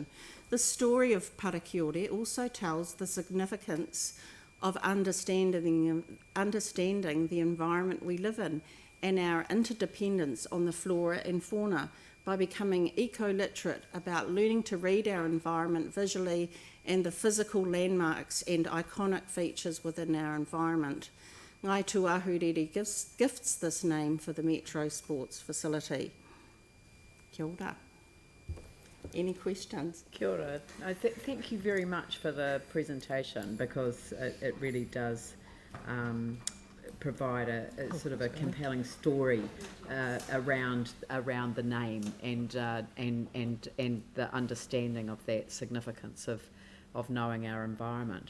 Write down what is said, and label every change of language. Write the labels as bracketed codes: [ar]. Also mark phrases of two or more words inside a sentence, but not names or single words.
[en] The story of Parakiore also tells the significance of understanding the environment we live in and our interdependence on the flora and fauna by becoming eco-literate about learning to read our environment visually and the physical landmarks and iconic features within our environment. Ngai Tuahuriri gifts this name for the Metro Sports Facility. [mi] Kia ora. [en] Any questions? [mi] Kia ora. [en] Thank you very much for the presentation, because it really does provide a sort of a compelling story around the name and the understanding of that significance of knowing our environment.